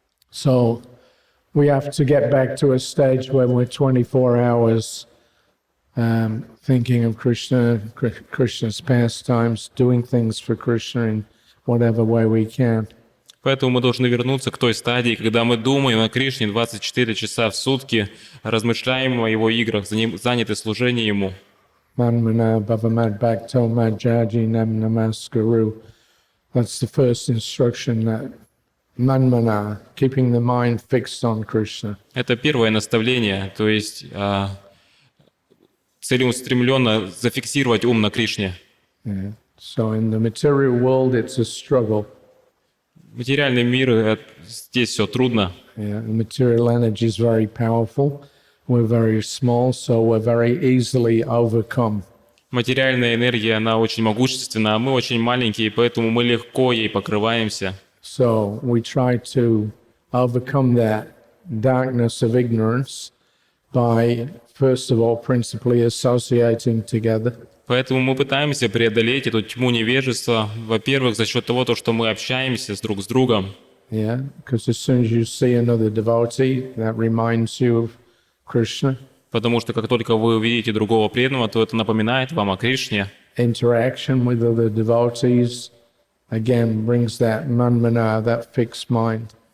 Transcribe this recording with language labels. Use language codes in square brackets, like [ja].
[en] So we have to get back to a stage where we're 24 hours thinking of Krishna, Krishna's pastimes, doing things for Krishna in whatever way we can. [ru] Поэтому мы должны вернуться к той стадии, когда мы думаем о Кришне 24 часа в сутки, размышляем о Его играх, заняты служением Ему. [sa] Manmana bhavamad bhakto madhyaji nam namaskaru. [en] That's the first instruction, that manmana, keeping the mind fixed on Krishna. [ru] Это первое наставление, то есть целеустремленно зафиксировать ум на Кришне. [en] Yeah. So in the material world, it's a struggle. [ru] Материальный мир, здесь все трудно. [en] Yeah, the material energy is very powerful. We're very small, so we're very easily overcome. [ru] Материальная энергия, она очень могущественна, а мы очень маленькие, поэтому мы легко ей покрываемся. [en] So we try to overcome that darkness of ignorance by, first of all, principally associating together. [ru] Поэтому мы пытаемся преодолеть эту тьму невежества, во-первых, за счет того, что мы общаемся друг с другом. [en] Yeah, because as soon as you see another devotee, that reminds you of Krishna. [ru] Потому что как только вы увидите другого преданного, то это напоминает вам о Кришне. [en] Interaction with other devotees, again, brings that manmana, that fixed mind.